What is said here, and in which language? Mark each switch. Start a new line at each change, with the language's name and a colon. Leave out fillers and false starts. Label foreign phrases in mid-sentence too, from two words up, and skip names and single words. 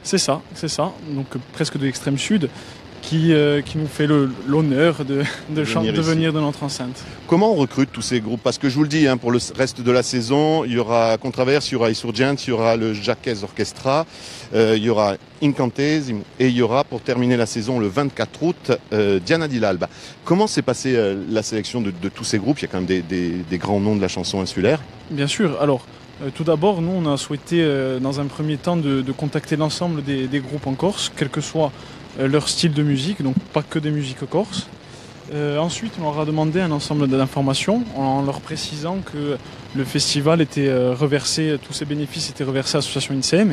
French: C'est ça, donc presque de l'extrême sud, qui nous fait l'honneur de venir de notre enceinte. Comment on recrute tous ces groupes ? Parce que je vous le dis, hein, pour le reste de la saison, il y aura Contraverse, il y aura Insurgents, il y aura le Jacques Orchestra, il y aura Incantesimo et il y aura, pour terminer la saison, le 24 août, Diana di l'Alba. Comment s'est passée la sélection de tous ces groupes ? Il y a quand même des grands noms de la chanson insulaire. Bien sûr. Alors, tout d'abord, nous, on a souhaité, dans un premier temps, de contacter l'ensemble des groupes en Corse, quel que soit leur style de musique, donc pas que des musiques corses. Ensuite, on leur a demandé un ensemble d'informations en leur précisant que le festival était reversé, tous ses bénéfices étaient reversés à l'association INSEM.